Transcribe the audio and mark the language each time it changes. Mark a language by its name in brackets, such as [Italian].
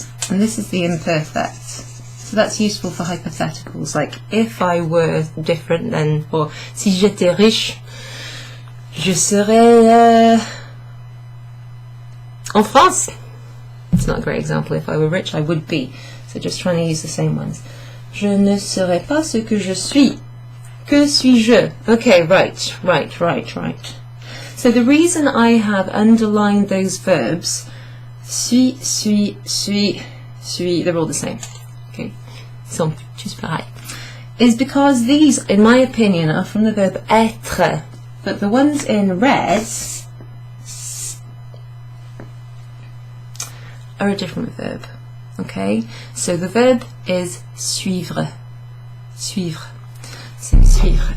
[English] And this is the imperfect. So that's useful for hypotheticals, like if I were different then, or [French] si j'étais riche, je serais en France. [English] It's not a great example. If I were rich, I would be. So just trying to use the same ones. [French] Je ne serais pas ce que je suis. Que suis-je? [English] Okay, right. So the reason I have underlined those verbs, suis, they're all the same. Okay, [French] sont tous pareils. [English] Is because these, in my opinion, are from the verb être, but the ones in red are a different verb. Okay, so the verb is suivre. Suivre. So suivre.